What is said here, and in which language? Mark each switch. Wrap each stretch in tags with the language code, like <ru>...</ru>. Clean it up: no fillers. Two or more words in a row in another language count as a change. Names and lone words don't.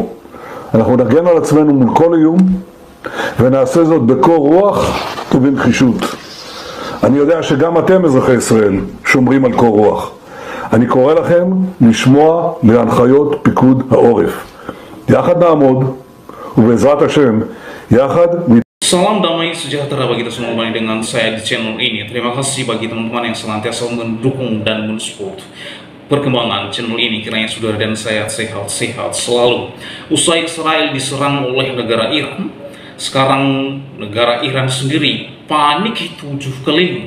<he>אנחנו נגן על עצמנו מול כל איום, ונעשה זאת בקור רוח ובנחישות. אני יודע שגם אתם אזרחי ישראל שומרים על קור רוח. אני קורא לכם לשמוע להנחיות פיקוד העורף. יחד נעמוד, ובעזרת השם, יחד</he> <id>Salam damai sejahtera bagi kita semua kembali dengan saya di channel ini. Terima kasih bagi teman-teman yang senantiasa mendukung dan mensupport perkembangan channel ini. Kiranya saudara dan saya sehat-sehat selalu. Usai Israel diserang oleh negara Iran, sekarang negara Iran sendiri panik 7 keliling.</id>